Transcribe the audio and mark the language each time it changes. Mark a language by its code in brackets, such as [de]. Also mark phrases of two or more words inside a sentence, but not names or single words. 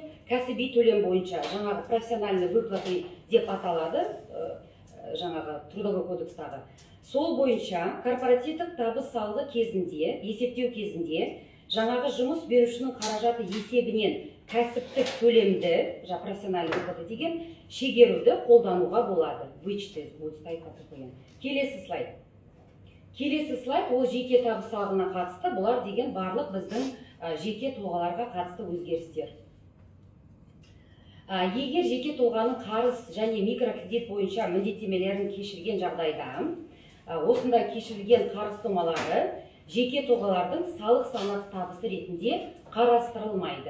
[kk] Кәсіби төлем бойынша жаңағы [ru] профессиональный выплаты [kk] деп аталады, жаңағы трудовой кодекстағы. Сол бойынша корпоративтік табыс салығы кезінде, есептеу кезінде жаңағы жұмыс берушінің қаражаты есебінен кәсіптік төлемді, [ru] профессиональный выплаты [kk] деген шегеруді қолдануға болады. [ru] Вычеты будет стоять как такое. [kk] Келесі слайд. Келесі слайд ол жеке табыс салығына қатысты. Бұлар деген барлық біздің жеке тұлғаларға қатысты өзгерістер. Егер жеке тұлғаның қарыз және микрокредит бойынша міндеттемелерін кешірген жағдайда, осындай кешірілген қарыз сомалары жеке тұлғалардың салық салынатын табысы ретінде қарастырылмайды.